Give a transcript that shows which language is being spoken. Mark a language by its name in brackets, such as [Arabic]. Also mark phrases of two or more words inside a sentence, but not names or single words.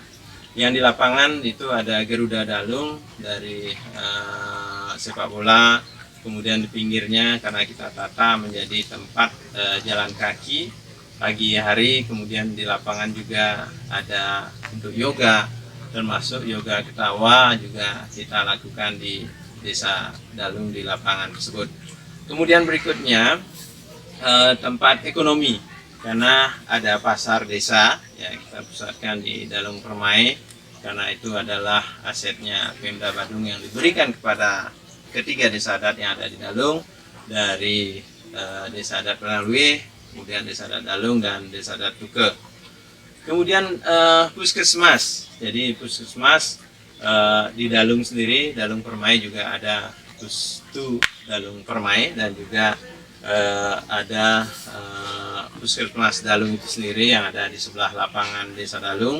[Indonesian] Yang di lapangan itu ada Garuda Dalung dari sepak bola, kemudian di pinggirnya karena kita tata menjadi tempat jalan kaki pagi hari, kemudian di lapangan juga ada untuk yoga, termasuk yoga ketawa juga kita lakukan di Desa Dalung di lapangan tersebut. Kemudian berikutnya tempat ekonomi, karena ada pasar desa ya, kita pusatkan di Dalung Permai, karena itu adalah asetnya Pemda Badung yang diberikan kepada ketiga desa adat yang ada di Dalung, dari Desa Adat Penalui, kemudian Desa Adat Dalung, dan Desa Adat Tuke. Kemudian puskesmas, jadi puskesmas di Dalung sendiri, Dalung Permai juga ada Pustu Dalung Permai, dan juga ada puskesmas Dalung itu sendiri yang ada di sebelah lapangan Desa Dalung.